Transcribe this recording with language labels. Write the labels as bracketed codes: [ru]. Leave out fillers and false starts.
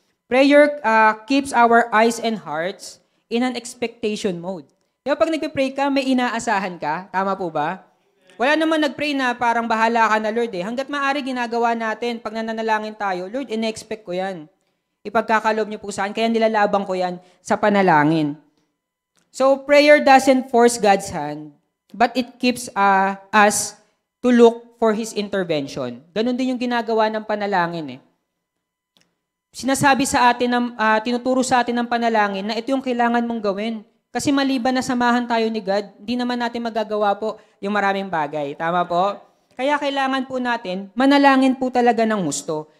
[en] Prayer keeps our eyes and hearts in an expectation mode. [tl] Di ba pag nagpe-pray ka, may inaasahan ka? Tama po ba? Wala naman nag-pray na parang bahala ka na, Lord Hanggat maaari ginagawa natin, pag nananalangin tayo, Lord, ine-expect ko yan. Ipagkakalob niyo po saan, kaya nilalabang ko yan sa panalangin. [en] So, prayer doesn't force God's hand, but it keeps us to look for His intervention. [tl] Ganon din yung ginagawa ng panalangin Sinasabi sa atin, tinuturo sa atin ng panalangin na ito yung kailangan mong gawin. Kasi maliban na samahan tayo ni God, hindi naman natin magagawa po yung maraming bagay. Tama po? Kaya kailangan po natin, manalangin po talaga ng husto.